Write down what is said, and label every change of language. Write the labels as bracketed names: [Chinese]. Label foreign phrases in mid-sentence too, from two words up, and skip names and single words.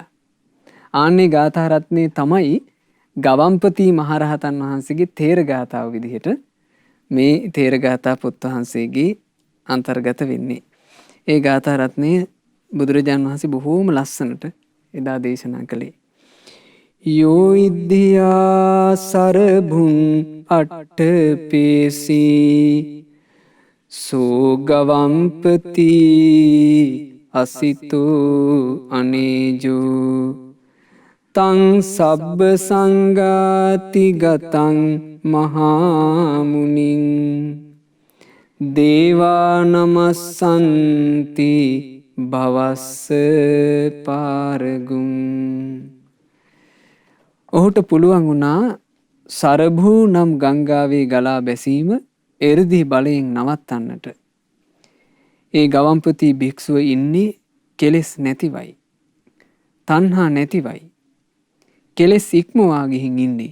[Sinhala] ආන්නේ ගාථා රත්නේ තමයි ගවම්පති මහරහතන් වහන්සේගේ තේර ගාථාව විදිහට මේ තේර ගාථා පොත් වහන්සේගේ අන්තර්ගත වෙන්නේ. ඒ ගාථා රත්නය බුදුරජාණන් වහන්සේ බොහෝම ලස්සනට එදා දේශනා කළේ. [Pali] යෝ ඉද්ධියා සරභුං අට්ඨපේසී සෝගවම්පති අසිතෝ අනේජෝ තං සබ්බ සංගාති ගතං මහාමුනින් දේවා නමස්සන්ති භවස්ස පාරගුම්. [Sinhala] ඔහුට පුළුවන් වුණා සරභූ නම් ගංගාවේ ගලා බැසීම එ르දී බලයෙන් නවත්තන්නට. ඒ ගවම්පති භික්ෂුව ඉන්නේ කෙලෙස් නැතිවයි. තණ්හා නැතිවයි. කෙලෙස් ඉක්මවා ගිහින් ඉන්නේ.